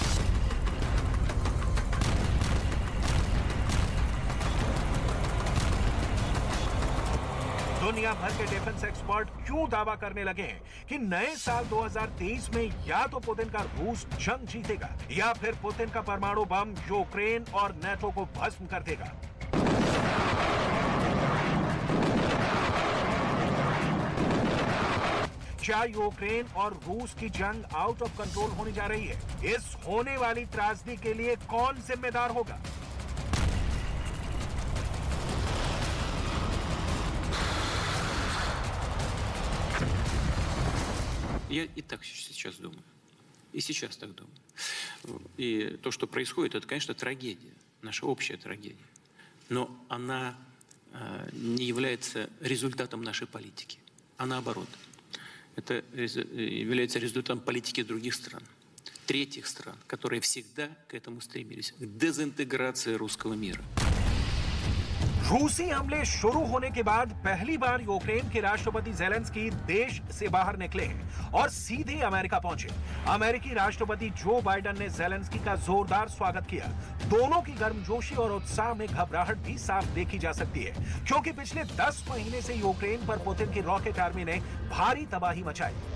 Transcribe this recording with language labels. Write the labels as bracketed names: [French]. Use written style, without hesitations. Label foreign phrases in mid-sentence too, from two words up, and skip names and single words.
[Hindi] दुनिया भर के [English] defense expert [Hindi] क्यों दावा करने लगे हैं कि नए साल 2023 में या तो पुतिन का रूस जंग जीतेगा या फिर पुतिन का परमाणु बम यूक्रेन और नेटो को भस्म कर देगा। क्या यूक्रेन और रूस की जंग [English] out of control [Hindi] होने जा रही है? इस होने वाली त्रासदी के लिए कौन जिम्मेदार होगा? [Russian] Я и так сейчас думаю. И сейчас так думаю. И то, что происходит, это, конечно, трагедия. Наша общая трагедия. Но она не является результатом нашей политики. А наоборот. Это является результатом политики других стран. Третьих стран, которые всегда к этому стремились. К дезинтеграции русского мира. [Hindi] रूसी हमले शुरू होने के बाद पहली बार यूक्रेन के राष्ट्रपति ज़ेलेंस्की देश से बाहर निकले हैं और सीधे अमेरिका पहुंचे। अमेरिकी राष्ट्रपति जो बाइडेन ने ज़ेलेंस्की का जोरदार स्वागत किया। दोनों की गर्मजोशी और उत्साह में घबराहट भी साफ देखी जा सकती है, क्योंकि पिछले 10 महीने से यूक्रेन पर पुतिन की [English] rocket army [Hindi] ने भारी तबाही मचाई।